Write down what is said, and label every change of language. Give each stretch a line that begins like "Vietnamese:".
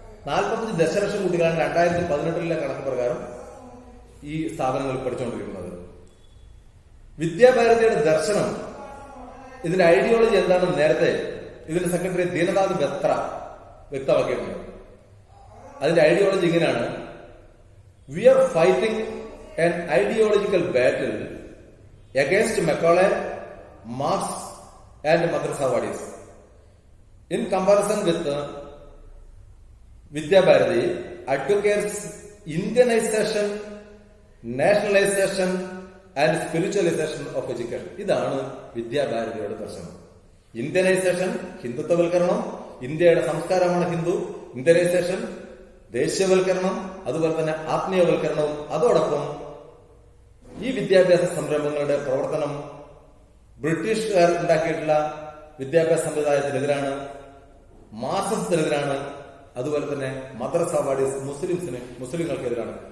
Malayalam: 45 ദശലക്ഷം കുട്ടികളാണ് 2018 കണക്ക് പ്രകാരം ഈ സ്ഥാപനങ്ങളിൽ പഠിച്ചുകൊണ്ടിരിക്കുന്നത്. വിദ്യാഭാരതിയുടെ ദർശനം, ഇതിന്റെ ഐഡിയോളജി എന്താണെന്ന് നേരത്തെ ഇതിന്റെ സെക്രട്ടറി ദീനനാഥ് ബത്ര വ്യക്തമാക്കിയിട്ടുണ്ട്. അതിന്റെ ഐഡിയോളജി ഇങ്ങനെയാണ്:
English: We are fighting an ideological battle against Macaulay, Marx and Madrasawadi's. In comparison with Vidya Bharati, advocates Indianization, nationalization and spiritualization of education.
Malayalam: ഇതാണ് വിദ്യാഭാരതിയുടെ ദർശനം. ഇന്ത്യനൈസേഷൻ, ഹിന്ദുത്വവൽക്കരണം, ഇന്ത്യയുടെ സംസ്കാരമാണ് ഹിന്ദു. ഇന്ത്യനൈസേഷൻ, ദേശീയവൽക്കരണം, അതുപോലെ തന്നെ ആത്മീയവൽക്കരണവും. അതോടൊപ്പം ഈ വിദ്യാഭ്യാസ സംരംഭങ്ങളുടെ പ്രവർത്തനം ബ്രിട്ടീഷുകാർ ഉണ്ടാക്കിയിട്ടുള്ള വിദ്യാഭ്യാസ സമ്പ്രദായത്തിനെതിരാണ്, മാർക്സിസത്തിനെതിരാണ്, അതുപോലെ തന്നെ മദ്രസവാദീസ് മുസ്ലിങ്ങൾക്കെതിരാണ്.